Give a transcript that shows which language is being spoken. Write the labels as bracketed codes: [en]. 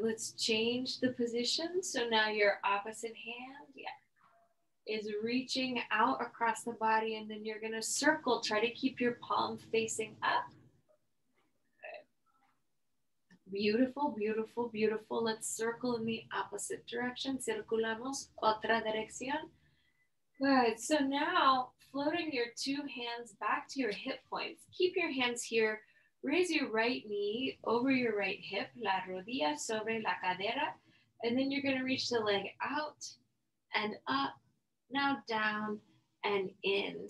[en] Let's change the position. So now your opposite hand, is reaching out across the body, and then you're going to circle. Try to keep your palm facing up. Good. Beautiful, beautiful, beautiful. Let's circle in the opposite direction. [es] Circulamos otra dirección. [en] Good. So now floating your two hands back to your hip points. Keep your hands here. Raise your right knee over your right hip, [es] la rodilla sobre la cadera, [en] and then you're going to reach the leg out and up, now down and in.